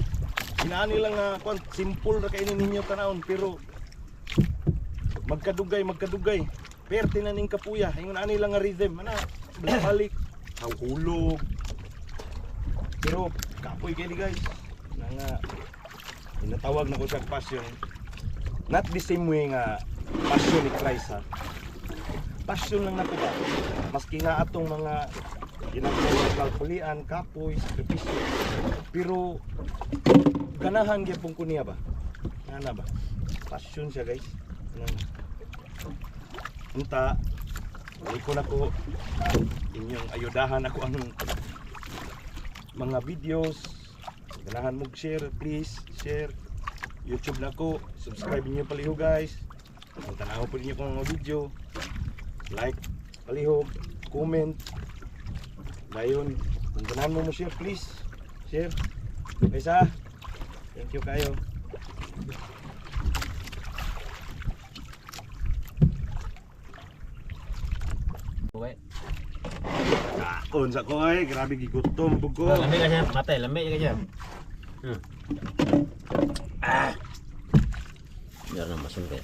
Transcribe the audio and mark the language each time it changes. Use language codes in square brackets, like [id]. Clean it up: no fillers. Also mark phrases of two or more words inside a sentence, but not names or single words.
[ceb] Inaani lang nga simple ra kay ninyo tanawon pero magkadugay. Perte na ning kapuya, ingon ani lang nga rhythm, ana balik hulog. Pero kapoy kay ni guys. Nga inatawag na ko siya passion. [en] Not the same way [ceb] nga passion ni Christ ha. Passion lang nako ba. Maski nga atong mga ginagawa kalpulian, kapoy, sakripisyo. Pero ganahan gyapon ko niya ba? Ana ba? Passion siya guys. Unta, ko na ko inyong ayudahan ako ang mga videos. Ganahan mo share, [en] please share. [ceb] YouTube na ko, subscribe niyo palihog guys. Kung tanaw po niyo kung mga video, like, palihog, comment. Dayon, kung ganahan mo share, [en] please share. [ceb] Guys ha, [en] thank you [ceb] kayo. Unsa ko ay, grabe gigutom pug ko. Lamig ka siya, matay, lamig ka siya. [tl] Meron na masungkit.